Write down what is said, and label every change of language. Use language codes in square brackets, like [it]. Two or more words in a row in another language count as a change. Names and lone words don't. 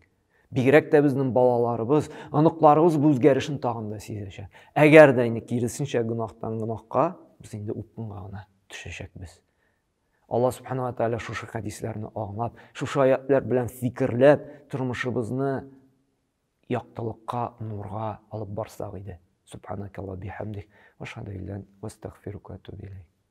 [tt] Бигрәк тә безнең балаларыбыз, аныкларыбыз бу үзгәрешен тагын да сизәчәк. Әгәр дә инде киресенчә гөнаһтан гөнаһка без инде упкынга гына төшәчәкбез. Allah Subhanahu wa Ta'ala şuшы хадисләрне аңлап, шушы аятлар белән фикерләп, тормышыбызны яктылыкка, нурга алып барсак иде. [ar] سبحانك اللهم بحمدك وأشهد أن لا إله إلا أنت أستغفرك وأتوب إليك.